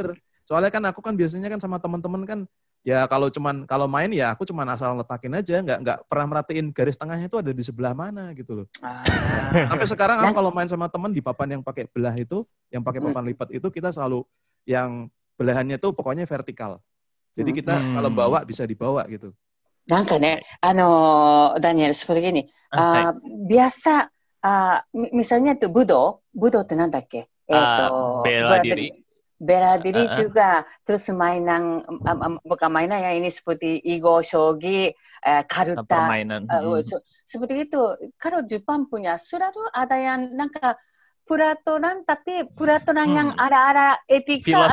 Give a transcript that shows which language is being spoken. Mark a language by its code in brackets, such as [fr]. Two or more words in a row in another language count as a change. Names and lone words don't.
[id] Soalnya kan aku kan biasanya kan sama teman-teman kan, ya kalau main ya aku cuma asal letakin aja, nggak pernah merhatiin garis tengahnya itu ada di sebelah mana gitu loh. Sampai sekarang aku kalau main sama teman di papan yang pakai belah itu, yang pakai papan lipat itu kita selalu yang belahannya tuh pokoknya vertikal. Jadi kita kalau bawa bisa dibawa gitu. [ja] なんかね、ダニエル、 [id] seperti gini. Biasa, misalnya itu budo [ja] ってなんだっけ? [id] Bela diri juga, terus bukan mainan yang ini seperti Igo, Shogi, Karuta, seperti itu. Kalau Jepang punya, selalu ada yang peraturan, tapi peraturan yang ada etika